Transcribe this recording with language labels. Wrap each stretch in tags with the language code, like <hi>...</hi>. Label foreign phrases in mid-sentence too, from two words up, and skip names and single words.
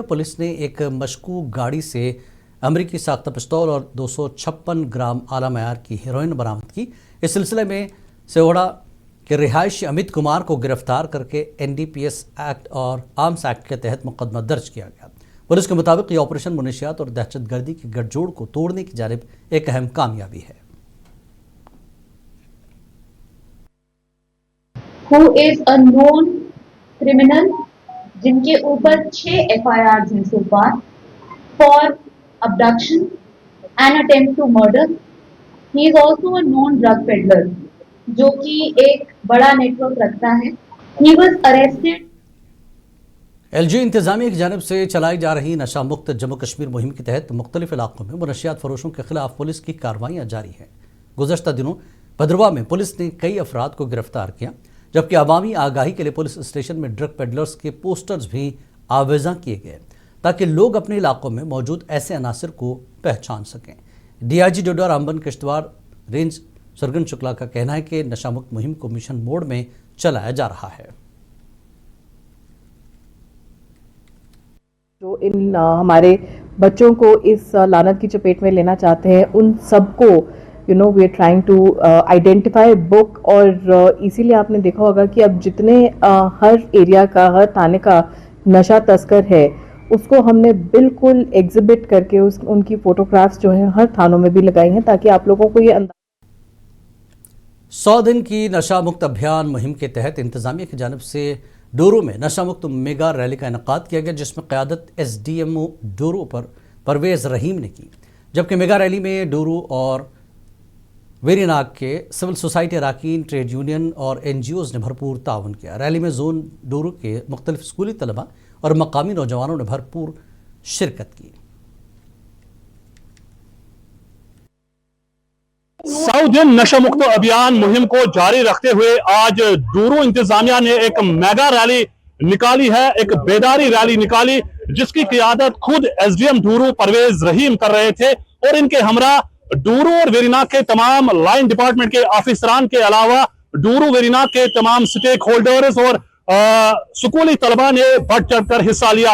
<ur>پولیس نے ایک مشکوک گاڑی سے امریکی ساختہ پستول اور 256 گرام اعلیٰ معیار کی ہیروئن برآمد کی۔ اس سلسلے میں سیوڑا کے رہائشی امیت کمار کو گرفتار کر کے NDPS ایکٹ اور آرمز ایکٹ کے تحت مقدمہ درج کیا گیا۔ پولیس کے مطابق یہ آپریشن منشیات اور دہشت گردی کے گٹھ جوڑ کو توڑنے کی جانب ایک اہم کامیابی ہے۔</ur> <en>who is a known criminal</en> <ur>جن کے اوپر 6 FIRs ہیں</ur> <en>so far for abduction and attempt to murder. He is also a known drug peddler</en> <ur>جو کہ ایک بڑا نیٹ ورک رکھتا ہے۔</ur> <en>He was arrested.</en> <ur>LG انتظامیہ کی جانب سے چلائی جا رہی نشہ مکت جموں کشمیر مہم کے تحت مختلف علاقوں میں منشیات فروشوں کے خلاف پولیس کی کارروائیاں جاری ہیں۔ گزشتہ دنوں بھدرواہ میں پولیس نے کئی افراد کو گرفتار کیا، جبکہ عوامی آگاہی کے لیے پولیس اسٹیشن میں</ur> <en>drug peddlers</en> <ur>کے پوسٹرز بھی آویزاں کیے گئے تاکہ لوگ اپنے علاقوں میں موجود ایسے عناصر کو پہچان سکیں۔ DIG ڈوڈا رامبن کشتواڑ رینج سرگن شکلا کا کہنا ہے کہ نشہ مکت مہم کو</ur> <en>mission mode</en> <ur>میں چلایا جا رہا ہے۔ جو ان ہمارے بچوں کو اس لعنت کی چپیٹ میں لینا چاہتے ہیں، ان سب کو</ur> <en>we are trying to identify back,</en> <ur>اور اسی لیے آپ نے دیکھا ہوگا کہ اب جتنے ہر ایریا کا، ہر تھانے کا نشہ تسکر ہے، اس کو ہم نے بالکل ایگزبٹ کر کے ان کی فوٹوگرافز جو ہیں ہر تھانوں میں بھی لگائی ہیں، تاکہ آپ لوگوں کو یہ اندازہ 100 دن کی نشہ مکت ابھیان مہم کے تحت انتظامیہ کی جانب سے ڈورو میں نشہ مکت</ur> <en>mega rally</en> <ur>کا انعقاد کیا گیا، جس میں قیادت SDMO ڈورو پر پرویز رحیم نے کی، جبکہ</ur> <en>mega rally</en> <ur>میں ڈورو اور ویری ناگ کے</ur> <en>civil society</en> <ur>اراکین،</ur> <en>trade union</en> <ur>اور این جی اوز نے بھرپور تعاون کیا۔ ریلی میں زون ڈورو کے مختلف اسکولی طلباء اور مقامی نوجوانوں نے بھرپور شرکت کی۔ ساؤ دن نشہ مکت ابھیان مہم کو جاری رکھتے ہوئے آج ڈورو انتظامیہ نے ایک</ur> <en>mega rally</en> <ur>نکالی ہے، ایک بیداری ریلی نکالی، جس کی قیادت خود ایس ڈی ایم ڈورو پرویز رحیم کر رہے تھے، اور ان کے ہمراہ ڈورو اور ویریناگ کے تمام</ur> <en>line department</en> <ur>کے آفیسران کے علاوہ ڈورو ویریناگ کے تمام سٹیک ہولڈرز اور سکولی طلباء نے بڑھ چڑھ کر حصہ لیا۔</ur>